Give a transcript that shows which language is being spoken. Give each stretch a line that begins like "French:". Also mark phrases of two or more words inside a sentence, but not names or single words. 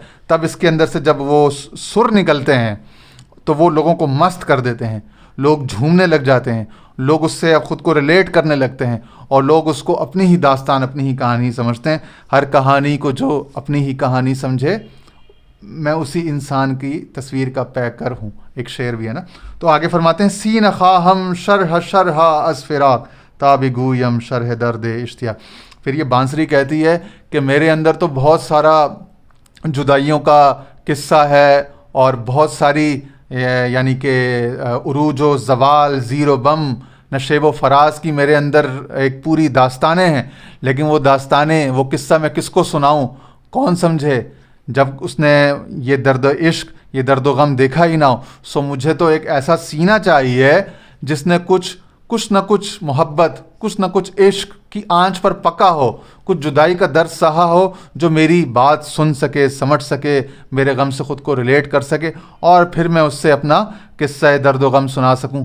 Urdu: تب اس کے اندر سے جب وہ سر نکلتے ہیں تو وہ لوگوں کو مست کر دیتے ہیں, لوگ جھومنے لگ جاتے ہیں, لوگ اس سے خود کو ریلیٹ کرنے لگتے ہیں, اور لوگ اس کو اپنی ہی داستان, اپنی ہی کہانی سمجھتے ہیں. ہر کہانی کو جو اپنی ہی کہانی سمجھے, میں اسی انسان کی تصویر کا پیکر ہوں. ایک شعر بھی ہے نا. تو آگے فرماتے ہیں,
Persian: سین خواہم شرح شرح از فراق تاب گویم شرح درد اشتیاق.
Urdu: پھر یہ بانسری کہتی ہے کہ میرے اندر تو بہت سارا جدائیوں کا قصہ ہے, اور بہت ساری یعنی کہ عروج و زوال, زیر و بم, نشیب و فراز کی میرے اندر ایک پوری داستانیں ہیں. لیکن وہ داستانیں, وہ قصہ میں کس کو سناؤں, کون سمجھے. جب اس نے یہ درد و عشق یہ درد و غم دیکھا ہی نہ ہو. سو مجھے تو ایک ایسا سینہ چاہیے جس نے کچھ نہ کچھ محبت، کچھ نہ کچھ عشق کی آنچ پر پکا ہو، کچھ جدائی کا درد سہا ہو، جو میری بات سن سکے، سمجھ سکے، میرے غم سے خود کو ریلیٹ کر سکے، اور پھر میں اس سے اپنا قصہ درد و غم سنا سکوں.